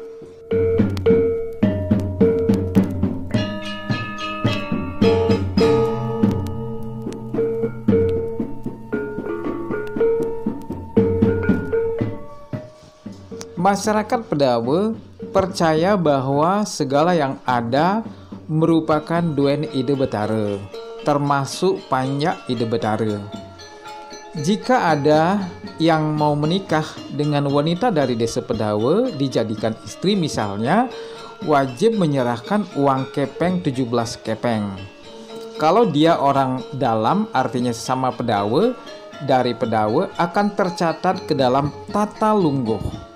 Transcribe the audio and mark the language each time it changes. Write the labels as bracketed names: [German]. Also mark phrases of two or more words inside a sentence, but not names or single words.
[Indonesian] Masyarakat Pedawe percaya bahwa segala yang ada merupakan [Balinese] duen ide betara, [Indonesian] termasuk [Balinese] panjak ide betara. [Indonesian] Jika ada yang mau menikah dengan wanita dari Desa Pedawe dijadikan istri misalnya, wajib menyerahkan uang kepeng 17 kepeng. Kalau dia orang dalam, artinya sesama Pedawe, dari Pedawe akan tercatat ke dalam tata lungguh.